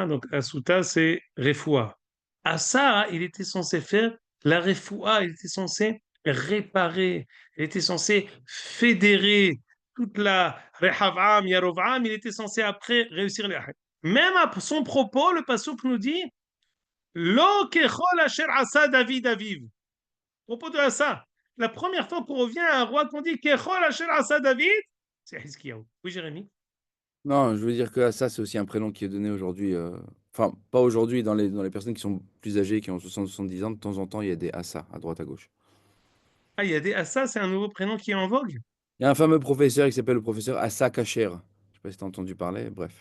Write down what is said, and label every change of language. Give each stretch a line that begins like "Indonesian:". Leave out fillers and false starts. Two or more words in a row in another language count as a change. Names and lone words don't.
French: Donc, Asuta, c'est Refoua. Asa, il était censé faire la Refoua, il était censé réparer, il était censé fédérer toute la Rehavam, Yarovam, il était censé après réussir les. Même à son propos, le Passouk nous dit
Hebrew: לא ככל אשר עשה דוד אביו.
French: Propos de Asa. La première fois qu'on revient à un roi qu'on dit
Hebrew: ככל אשר עשה דוד,
French: c'est Hiskiyahu. Oui, Jérémy? Non, je veux dire que ça, c'est aussi un prénom qui est donné aujourd'hui. Enfin, pas aujourd'hui, dans les personnes qui sont plus âgées, qui ont 60-70 ans, de temps en temps, il y a des Assa à droite, à gauche. Ah, il y a des Asa, c'est un nouveau prénom qui est en vogue. Il y a un fameux professeur qui s'appelle le professeur Assa Kacher. Je sais pas si tu as entendu parler, bref.